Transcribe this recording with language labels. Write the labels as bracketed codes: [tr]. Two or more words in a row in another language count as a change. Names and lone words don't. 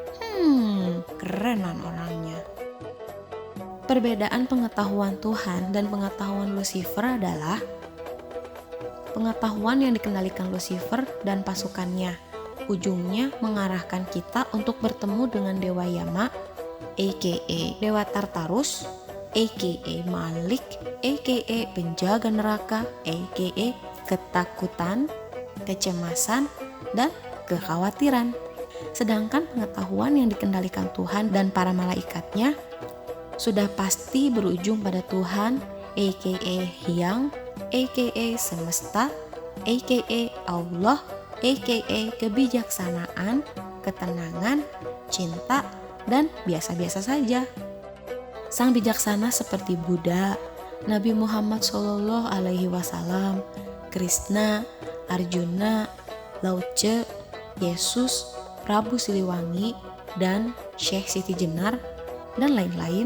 [id] Kerenan orangnya. Perbedaan pengetahuan Tuhan dan pengetahuan Lucifer adalah pengetahuan yang dikendalikan Lucifer dan pasukannya. Ujungnya mengarahkan kita untuk bertemu dengan Dewa Yama, a.k.a. Dewa Tartarus, a.k.a. Malik, a.k.a. penjaga neraka, a.k.a. ketakutan, kecemasan, dan kekhawatiran. Sedangkan pengetahuan yang dikendalikan Tuhan dan para malaikatnya sudah pasti berujung pada Tuhan, a.k.a. Hyang, a.k.a. semesta, a.k.a. Allah, a.k.a. kebijaksanaan, ketenangan, cinta, dan biasa-biasa saja. Sang bijaksana seperti Buddha, Nabi Muhammad SAW, Krishna, Arjuna, Lao Tse, Yesus, Prabu Siliwangi, dan Syekh Siti Jenar, dan lain-lain.